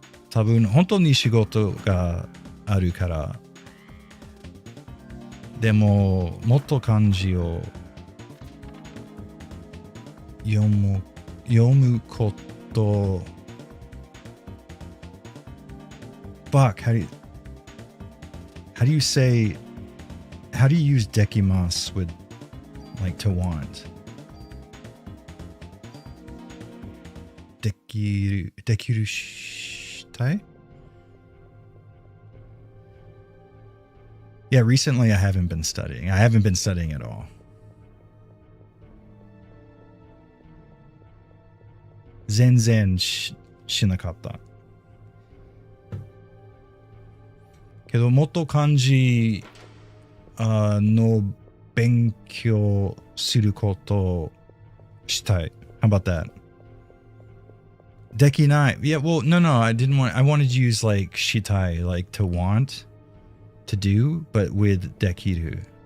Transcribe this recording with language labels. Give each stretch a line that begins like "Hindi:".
Japanese: 多分本当に仕事があるから。でももっと漢字を読むこと。
English: Fuck, how do you say, how do you use dekimasu with like to want?
Japanese: できるしたい?
English: Yeah, recently I haven't been studying. I haven't been studying at all.
Japanese: 全然しなかった。けどもっと漢字の勉強することをしたい。
English: How about that?
Japanese: できない。
English: Yeah, well, no, I didn't want, I wanted to use like shitai, like to want, to do, but with dekiru.